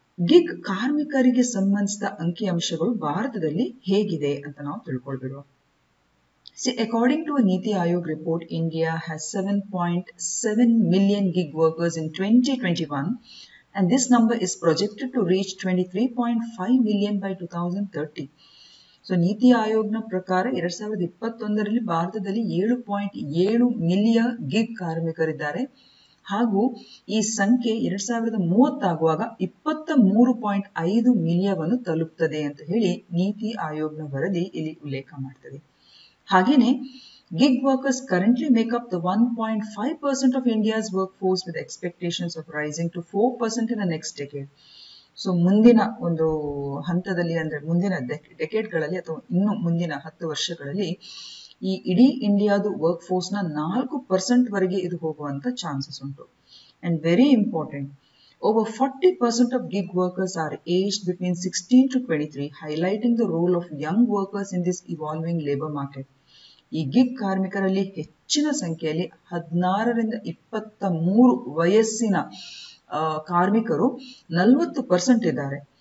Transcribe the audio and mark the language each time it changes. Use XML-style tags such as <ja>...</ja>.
<kn>Gig ಕಾರ್ಮಿಕರಿಗೆ ಸಂಬಂಧಿಸಿದ ಅಂಕಿಅಂಶಗಳು ಭಾರತದಲ್ಲಿ ಹೇಗಿದೆ ಅಂತ ನಾವು ತಿಳ್ಕೊಳ್ಬಿಡುವ.</kn> <en>See, according to a Niti Aayog report, India has 7.7 million gig workers in 2021, and this number is projected to reach 23.5 million by 2030.</en> <kn>So ನೀತಿ ಆಯೋಗ್ನ ಪ್ರಕಾರ 2021ರಲ್ಲಿ ಭಾರತದಲ್ಲಿ 7.7 ಮಿಲಿಯನ್ ಗಿಗ್ ಕಾರ್ಮಿಕರಿದ್ದಾರೆ ಹಾಗೂ ಈ ಸಂಖ್ಯೆ 2030 ಆಗುವಾಗ 23.5 ಮಿಲಿಯನ್ ತಲುಪ್ತದೆ ಅಂತ ಹೇಳಿ ನೀತಿ ಆಯೋಗ್ನ ವರದಿ ಇಲ್ಲಿ ಉಲ್ಲೇಖ ಮಾಡ್ತದೆ.</kn> <en>ಹಾಗೇನೆ gig workers currently make up the 1.5% of India's workforce with expectations of rising to 4% in the next decade.</en> <kn>So ಮುಂದಿನ ಒಂದು ಹಂತದಲ್ಲಿ ಅಂದ್ರೆ ಮುಂದಿನ ಡೆಕೆಡ್ಗಳಲ್ಲಿ ಅಥವಾ ಇನ್ನು ಮುಂದಿನ 10 ವರ್ಷಗಳಲ್ಲಿ ಈ ಇಡೀ ಇಂಡಿಯಾದು ವರ್ಕ್ ಫೋರ್ಸ್ ನ 4% ವರೆಗೆ ಇದು ಹೋಗುವಂತ ಚಾನ್ಸಸ್ ಉಂಟು.</kn> <en>And very important, over 40% of gig workers are aged between 16 to 23, highlighting the role of young workers in this evolving labor market.</en> <kn>ಈ ಗಿಗ್ ಕಾರ್ಮಿಕರಲ್ಲಿ ಹೆಚ್ಚಿನ ಸಂಖ್ಯೆಯಲ್ಲಿ 16 ರಿಂದ 23 ವಯಸ್ಸಿನ ಕಾರ್ಮಿಕರು 40% ಇದ್ದಾರೆ.</kn>